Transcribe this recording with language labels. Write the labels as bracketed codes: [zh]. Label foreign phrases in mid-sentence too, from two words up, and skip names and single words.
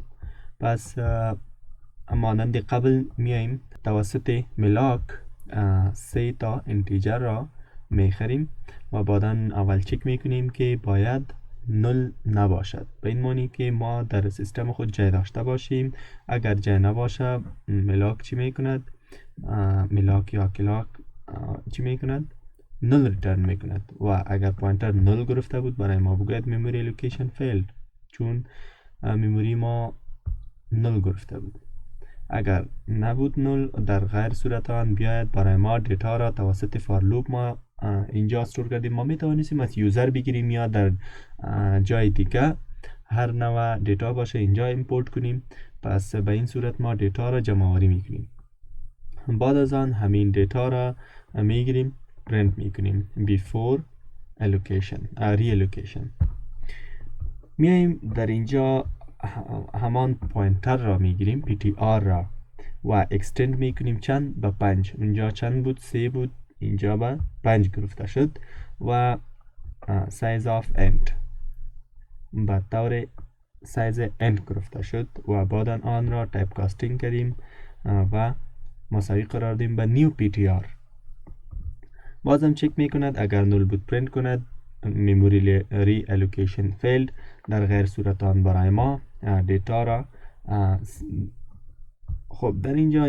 [fa] پس مانند قبل میایم توسط ملاک 3 تا انتیجر را میخریم و بعدا اول چک میکنیم که باید نل نباشد، به این معنی که ما در سیستم خود جای داشته باشیم. اگر جای نباشه ملاک چی میکند؟ ملاک یا کلاک چی میکند؟ [en] null return [fa] میکند و اگر پوینتر نل گرفته بود برای ما بگوید [en] memory allocation failed، [fa] چون مموری ما نل گرفته بود. اگر نبود نل در غیر صورت آن بیاید برای ما دیتا را توسط [en] for loop [fa] ما اینجا استور کردیم. ما میتوانیم از یوزر بگیریم یا در جای دیگه هر نوع دیتا باشه اینجا ایمپورت کنیم. پس به این صورت ما دیتا را جمع آوری میکنیم. بعد از آن همین دیتا را میگیریم پرینت میکنیم [en] before allocation reallocation. [fa] میایم در اینجا همان پوینتر را میگیریم ptr را و اکستند میکنیم چند؟ به 5. اینجا چند بود؟ 3 بود، اینجا به 5 گرفته شد و [en] size of end [fa] به طور سایز end گرفته شد و بعد آن را [en] type casting [fa] کردیم و مساوی قرار دیم به [en] new ptr. [fa] بازم چک میکند، اگر نل بود پرینت کند [en] memory reallocation failed، [fa] در غیر صورت آن برای ما دیتا را خب در اینجا